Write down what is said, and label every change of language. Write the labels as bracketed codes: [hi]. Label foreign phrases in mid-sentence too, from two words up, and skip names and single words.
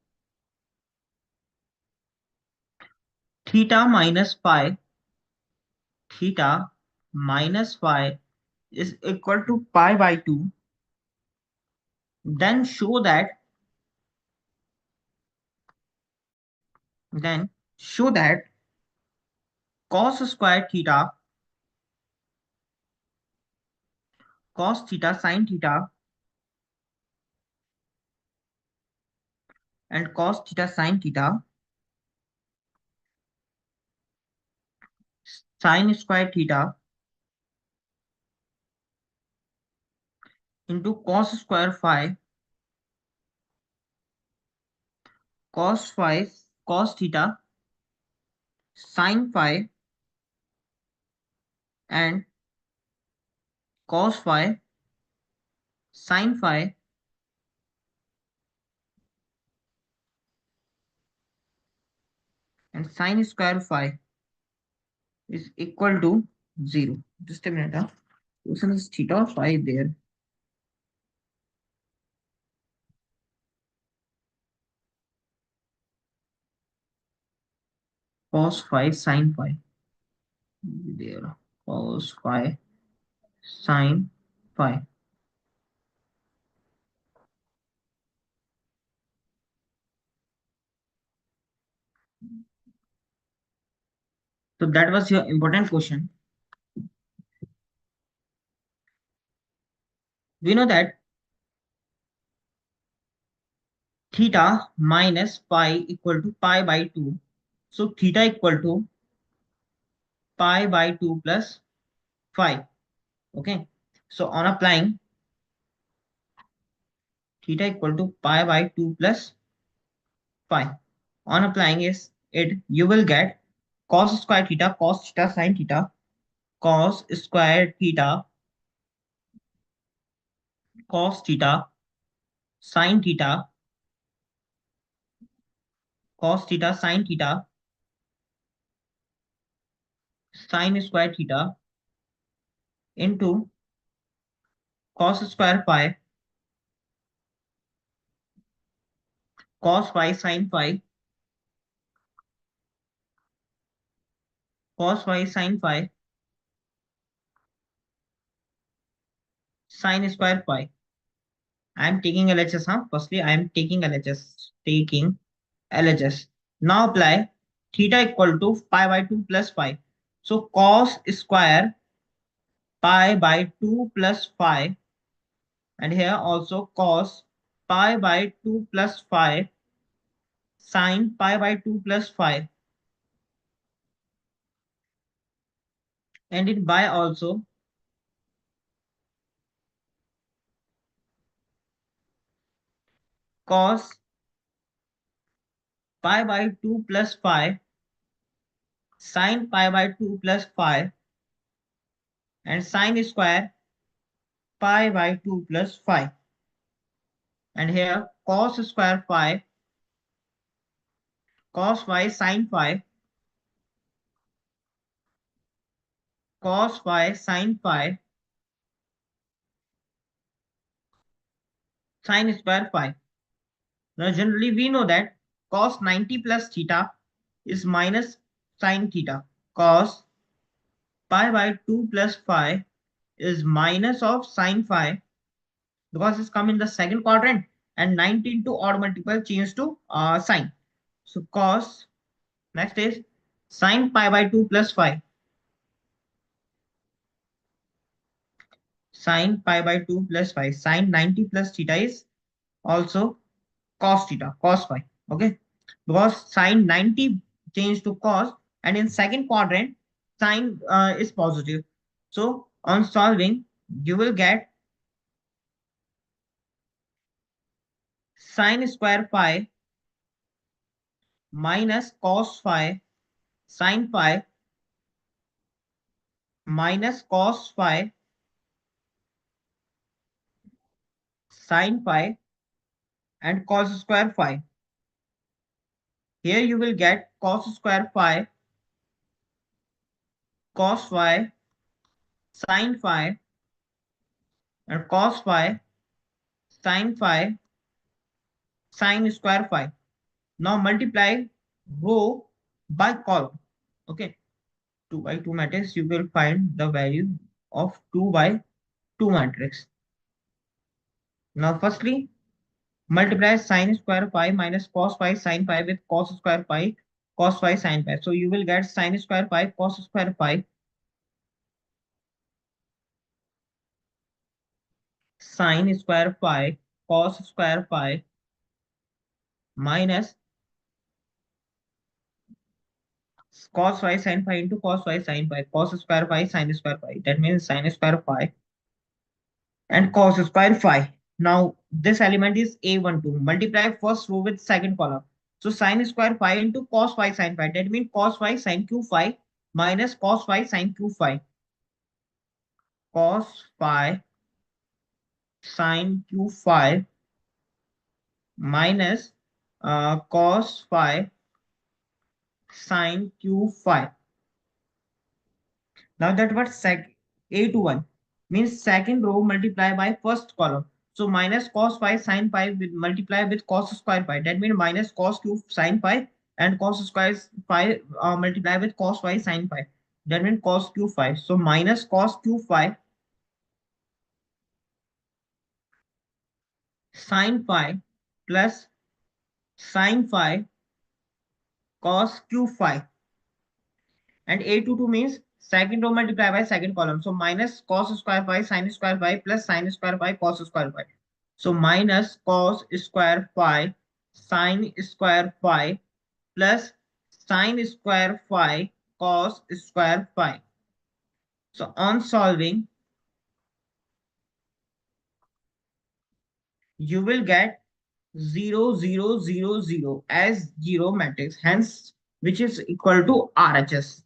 [en] theta minus phi, theta minus phi is equal to pi by 2, then show that then show that cos square theta, cos theta sin theta, and cos theta sin theta, sin square theta into cos square phi, cos phi, cos theta, sin phi, and cos phi, sin phi, and sin square phi is equal to 0. Just a minute. Question is theta or phi there. Cos phi, sin phi. There. Cos phi, sin phi. So that was your important question. We know that theta minus pi equal to pi by 2. So theta equal to pi by 2 plus phi. Okay. So on applying theta equal to pi by 2 plus phi. On applying is it, you will get cos square theta, cos theta, sin theta, cos square theta, cos theta, sin theta, cos theta, sin theta, sin square theta into cos square phi, cos phi, sin phi, cos phi, sin phi, sin square phi. I am taking LHS. Firstly, I am taking LHS. Taking LHS. Now apply theta equal to pi by 2 plus phi. So cos square pi by 2 plus phi, and here also cos pi by 2 plus phi, sin pi by 2 plus phi, and in by also cos pi by 2 plus phi, sin pi by 2 plus phi, and sin square pi by 2 plus phi. And here cos square phi, cos phi, sin phi, cos phi sin phi sin square phi. Now, generally, we know that cos 90 plus theta is minus sin theta. Cos pi by 2 plus phi is minus of sin phi because it's come in the second quadrant and 90 into odd multiple change to sine. So, cos, next is sin pi by 2 plus phi. Sin pi by 2 plus phi. Sin 90 plus theta is also cos theta, cos phi. Okay, because sine 90 change to cos, and in second quadrant, sine is positive. So on solving, you will get sine square phi minus cos phi sine phi minus cos phi sine phi and cos square phi. Here you will get cos square phi, cos phi, sine phi, and cos phi, sine phi, sine square phi. Now multiply row by column. Okay, 2 by 2 matrix, you will find the value of 2 by 2 matrix. Now firstly, multiply sine square phi minus cos phi sine phi with cos square phi cos phi sine phi. So you will get sine square phi cos square phi sine square phi cos square phi minus cos phi sine phi into cos phi sine phi cos square phi sine square phi. That means sine square phi and cos square phi. Now this element is A12. Multiply first row with second column. So sine square phi into cos phi sine phi. That means cos phi sine q phi minus cos phi sine q phi. Cos phi sine q phi minus cos phi sine q phi. Now that what sec A21 means second row multiply by first column. So minus cos phi sine phi with multiply with cos square phi. That means minus cos cube sine phi and cos square phi multiply with cos phi sine phi. That means cos cube phi. So minus cos cube phi sine phi plus sine phi cos cube phi. And A22 means second row multiply by second column. So minus cos square phi sine square phi plus sine square phi cos square phi. So minus cos square phi sine square phi plus sine square phi cos square phi. So on solving, you will get 0, 0, 0, 0 as 0 matrix, hence which is equal to RHS.